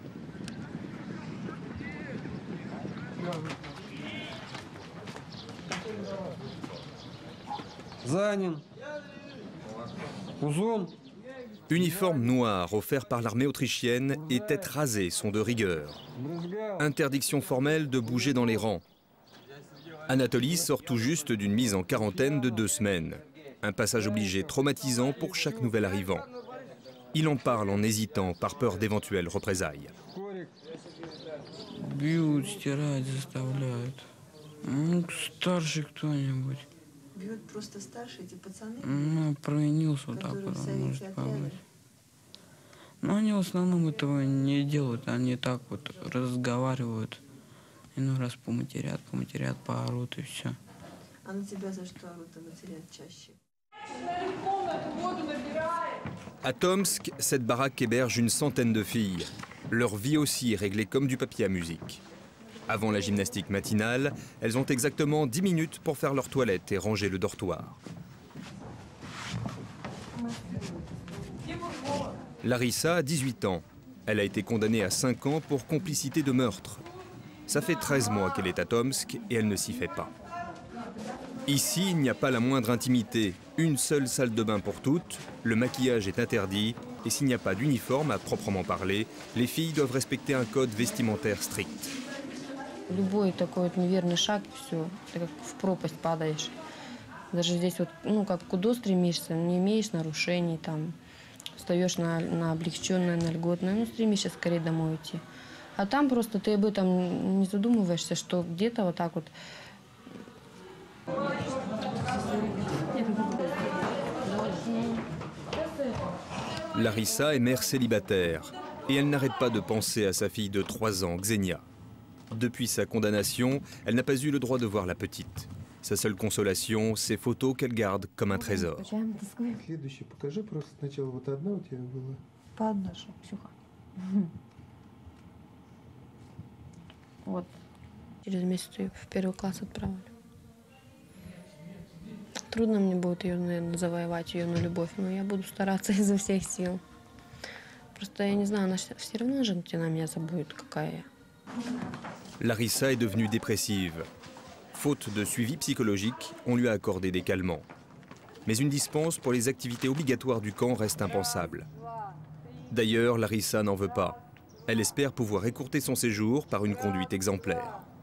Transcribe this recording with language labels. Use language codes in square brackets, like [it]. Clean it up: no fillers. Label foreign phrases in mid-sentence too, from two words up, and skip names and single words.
[fr] Uniforme noir offert par l'armée autrichienne et tête rasée sont de rigueur. Interdiction formelle de bouger dans les rangs. Anatoly sort tout juste d'une mise en quarantaine de 2 semaines. Un passage obligé traumatisant pour chaque nouvel arrivant. Il en parle en hésitant par peur d'éventuelles représailles. [ru] Бьют просто старшие эти пацаны, Ну, провинился вот так вот, может помочь. Но они в основном этого не делают, они так вот разговаривают. Иной раз поматерят, поорут и все. А на тебя за что орут и матерят чаще? [fr] À Tomsk, cette baraque héberge une centaine de filles. Leur vie aussi est réglée comme du papier à musique. Avant la gymnastique matinale, elles ont exactement 10 minutes pour faire leur toilette et ranger le dortoir. Larissa a 18 ans. Elle a été condamnée à 5 ans pour complicité de meurtre. Ça fait 13 mois qu'elle est à Tomsk et elle ne s'y fait pas. Ici, il n'y a pas la moindre intimité. Une seule salle de bain pour toutes, le maquillage est interdit et s'il n'y a pas d'uniforme à proprement parler, les filles doivent respecter un code vestimentaire strict. [ru] Любой такой вот неверный шаг, все, ты как в пропасть падаешь. Даже здесь вот, ну, как куда стремишься, не имеешь нарушений, там, встаешь на облегченное, на льготное, ну, стремишься скорее домой уйти. А там просто ты об этом не задумываешься, что где-то вот так вот. [fr] Larissa est mère célibataire et elle n'arrête pas de penser à sa fille de 3 ans, Xenia. Depuis sa condamnation, elle n'a pas eu le droit de voir la petite. Sa seule consolation, ses photos qu'elle garde comme un trésor. [ru] Вот. Через месяц ее в 1 класс отправили. Трудно мне будет ее, наверное, завоевать, ее на любовь, но я буду стараться изо всех сил. Просто я не знаю, она все равно же на меня забудет, какая я. [fr] Larissa est devenue dépressive. Faute de suivi psychologique, on lui a accordé des calmants. Mais une dispense pour les activités obligatoires du camp reste impensable. D'ailleurs, Larissa n'en veut pas. Elle espère pouvoir écourter son séjour par une conduite exemplaire.